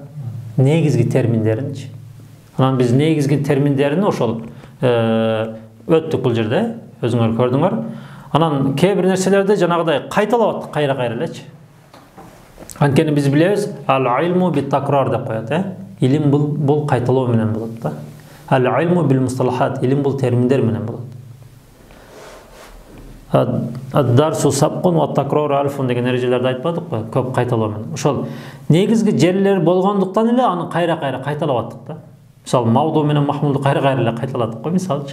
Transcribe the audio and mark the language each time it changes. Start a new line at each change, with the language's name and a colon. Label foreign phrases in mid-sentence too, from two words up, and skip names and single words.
Kyrgyz: Негизги терминдеринчи. Анан биз негизги терминдерин ошол өттүк бул жерде, өзүңөр көрдүңөр. Анан кээ бир нерселерди жанагыдай кайталап аттык, кайра элечи. Анткени биз билебиз,
Arabic: العلم بالتكرار
Kyrgyz: деп коет, илим бул кайталоо менен болот да.
Arabic: العلم بالمصطلحات,
Kyrgyz: илим бул терминдер менен болот.
Arabic: الدرس سبق والتكرار ألف
Kyrgyz: деген эрежелерди айтпадыкпы, көп кайталоо менен. Ошол негизги жерлер болгондуктан эле аны кайра кайталап аттык да. Мисалы мавду менен махмулду кайра эле кайталадык го, мисалчы.